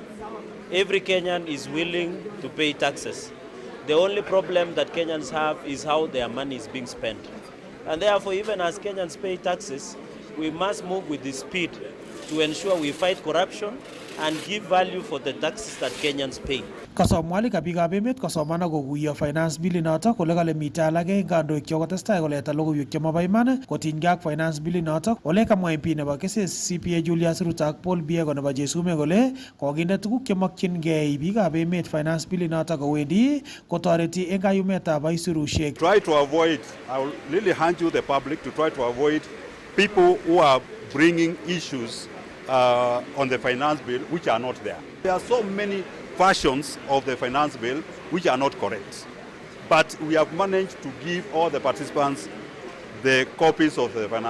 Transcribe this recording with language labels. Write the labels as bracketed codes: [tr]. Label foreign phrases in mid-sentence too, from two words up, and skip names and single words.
[en] Every Kenyan is willing to pay taxes. The only problem that Kenyans have is how their money is being spent. And therefore, even as Kenyans pay taxes, we must move with the speed to ensure we fight corruption and give value for the taxes that Kenyans pay. [kln] Kasom Mwalika biikab emet kosomana kokuyo [en] finance bill [kln] notok kole kale mitei alake eng kandoik chekotestai koleta logoiwek chemabo iman kotinygei ak [en] finance bill [kln] notok. Ole kamwa MP nebo Keses CPA Julius Ruto ak Paul Biego nebo Jesume kole kokinde tuguk chemokyingei biikab emet [en] finance bill [kln] notok kowendi kotoreti eng kayumetab aisurushek. [en] Try to avoid, I will really hand you the public to try to avoid people who are bringing issues on the finance bill which are not there. There are so many versions of the finance bill which are not correct. But we have managed to give all the participants the copies of the finance bill.